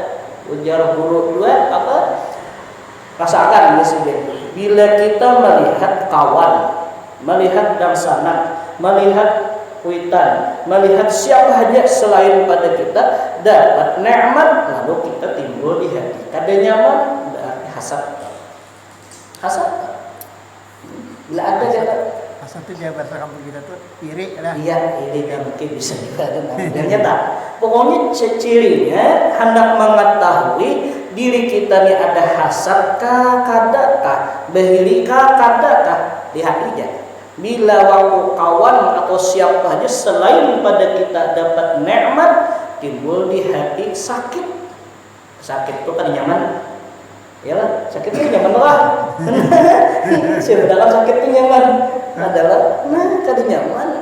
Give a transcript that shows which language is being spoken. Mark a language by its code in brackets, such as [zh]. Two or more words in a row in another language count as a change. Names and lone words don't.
[bjn] Ujar guru dua apa? Rasakan disini. Bila kita melihat kawan, melihat dangsanak, melihat kuitan, melihat siapa saja selain pada kita dapat nikmat, lalu kita timbul di hati kada nyaman, berarti hasad. Hasad. Bila ada kata Hasad itu dia bahasa kampung kita tuh iri lah. iya, iri mungkin bisa juga ada namanya tak. Pokoknya cirinya hendak mengetahui diri kita ni ada hasad kah, kada kah, bahili kah, kada kah di hatinya. Bila waktu kawan atau siapa aja selain pada kita dapat nikmat, timbul di hati sakit. Sakit itu kan nyaman. Yalah, sakit itu nyaman lah. Sedangkan sakit itu nyaman adalah kada nyaman.